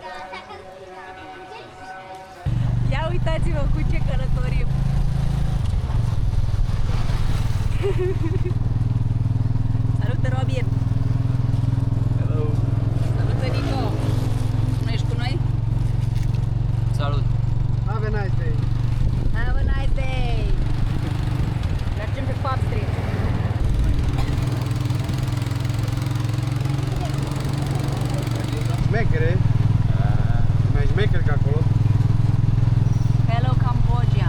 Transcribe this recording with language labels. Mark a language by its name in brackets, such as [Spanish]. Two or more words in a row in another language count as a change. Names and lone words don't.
[Romanian] Ia uitați-vă cu ce călătorim! Salută, Robin! [English] Hello! [Romanian] Salută, Nico! Nu ești cu noi? Salut! [English] Have a nice day. Have a nice day! [Romanian] Mergem pe Pub Street. Șmechere. Mai șmecher ca acolo. Hello, Cambodgia!